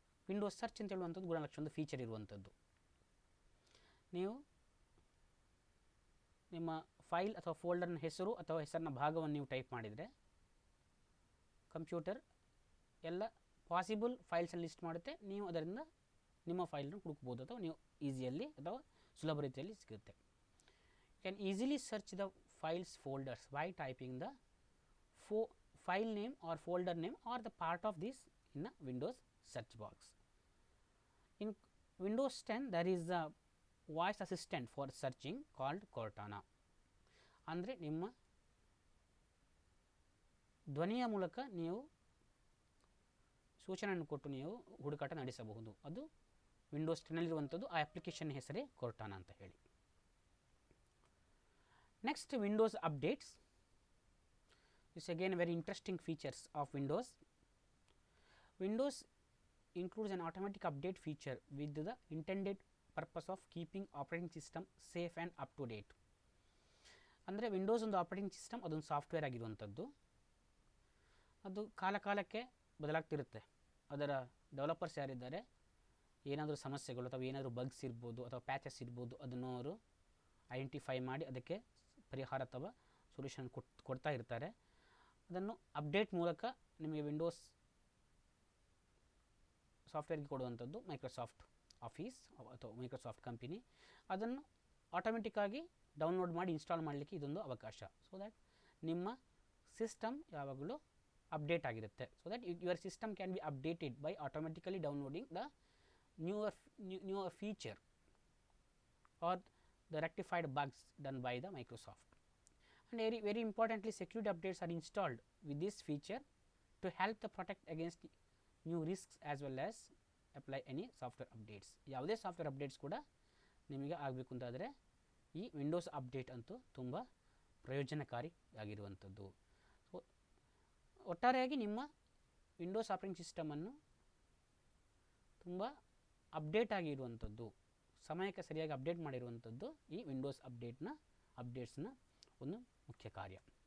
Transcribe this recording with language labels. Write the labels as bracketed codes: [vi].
[kn] Windows search ಅಂತ ಹೇಳುವಂಥದ್ದು ಗುಣಲಕ್ಷಣ ಒಂದು ಫೀಚರ್ ಇರುವಂಥದ್ದು. ನೀವು ನಿಮ್ಮ ಫೈಲ್ ಅಥವಾ ಫೋಲ್ಡರ್ನ ಹೆಸರು ಅಥವಾ ಹೆಸರಿನ ಭಾಗವನ್ನು ನೀವು ಟೈಪ್ ಮಾಡಿದರೆ ಕಂಪ್ಯೂಟರ್ ಎಲ್ಲ ಪಾಸಿಬಲ್ ಫೈಲ್ಸನ್ನು ಲಿಸ್ಟ್ ಮಾಡುತ್ತೆ. ನೀವು ಅದರಿಂದ ನಿಮ್ಮ ಫೈಲನ್ನು ಹುಡುಕ್ಬೋದು ಅಥವಾ ನೀವು ಈಸಿಯಲ್ಲಿ ಅಥವಾ ಸುಲಭ ರೀತಿಯಲ್ಲಿ ಸಿಗುತ್ತೆ. [en] You can easily search the files folders by typing the file name or folder name or the part of this in the Windows search box. In Windows 10 there is a voice assistant for searching called Cortana. [kn] ಅಂದರೆ ನಿಮ್ಮ ಧ್ವನಿಯ ಮೂಲಕ ನೀವು ಸೂಚನೆಯನ್ನು ಕೊಟ್ಟು ನೀವು ಹುಡುಕಾಟ ನಡೆಸಬಹುದು. ಅದು ವಿಂಡೋಸ್ 10 ನಲ್ಲಿರುವಂಥದ್ದು. ಆ ಅಪ್ಲಿಕೇಶನ್ ಹೆಸರೇ Cortana ಅಂತ ಹೇಳಿ. [en] Next Windows updates. This again very interesting features of Windows. Windows includes an automatic update feature with the intended purpose of keeping operating system safe and up to date. [kn] ಅಂದರೆ Windows ಒಂದು operating system, ಅದೊಂದು software ಆಗಿರುವಂಥದ್ದು. ಅದು ಕಾಲಕ್ಕೆ ಬದಲಾಗ್ತಿರುತ್ತೆ. ಅದರ developers ಯಾರಿದ್ದಾರೆ, ಏನಾದರೂ ಸಮಸ್ಯೆಗಳು ಅಥವಾ ಏನಾದರೂ ಬಗ್ಸ್ ಇರ್ಬೋದು ಅಥವಾ ಪ್ಯಾಚಸ್ ಇರ್ಬೋದು, ಅದನ್ನು ಅವರು ಐಡೆಂಟಿಫೈ ಮಾಡಿ ಅದಕ್ಕೆ ಪರಿಹಾರ ಅಥವಾ ಸೊಲ್ಯೂಷನ್ ಕೊಡ್ತಾ ಇರ್ತಾರೆ. ಅದನ್ನು ಅಪ್ಡೇಟ್ ಮೂಲಕ ನಿಮಗೆ ವಿಂಡೋಸ್ ಸಾಫ್ಟ್ವೇರ್ಗೆ ಕೊಡುವಂಥದ್ದು ಮೈಕ್ರೋಸಾಫ್ಟ್ ಆಫೀಸ್ ಅಥವಾ ಮೈಕ್ರೋಸಾಫ್ಟ್ ಕಂಪನಿ. ಅದನ್ನು ಆಟೋಮೆಟಿಕ್ಕಾಗಿ ಡೌನ್ಲೋಡ್ ಮಾಡಿ ಇನ್ಸ್ಟಾಲ್ ಮಾಡಲಿಕ್ಕೆ ಇದೊಂದು ಅವಕಾಶ. [en] so that [kn] ನಿಮ್ಮ ಸಿಸ್ಟಮ್ ಯಾವಾಗಲೂ ಅಪ್ಡೇಟ್ ಆಗಿರುತ್ತೆ. [en] So that your system can be updated by automatically downloading the newer feature or the rectified bugs done by the Microsoft. And very importantly, security updates are installed with this feature to help the protect against new risks as well as apply any software updates. [kn] ಯಾವುದೇ software updates ಕೂಡ ನಿಮಗೆ ಆಗಬೇಕು ಅಂತಾದರೆ ಈ Windows update ಅಂತೂ ತುಂಬ ಪ್ರಯೋಜನಕಾರಿಯಾಗಿರುವಂಥದ್ದು. So ಒಟ್ಟಾರೆಯಾಗಿ ನಿಮ್ಮ ವಿಂಡೋಸ್ ಆಪರೇಟಿಂಗ್ ಸಿಸ್ಟಮನ್ನು ತುಂಬ ಅಪ್ಡೇಟ್ ಆಗಿರುವಂಥದ್ದು, ಸಮಯಕ್ಕೆ ಸರಿಯಾಗಿ ಅಪ್ಡೇಟ್ ಮಾಡಿರುವಂಥದ್ದು ಈ ವಿಂಡೋಸ್ ಅಪ್ಡೇಟ್ಸ್ನ ಒಂದು ಮುಖ್ಯ ಕಾರ್ಯ.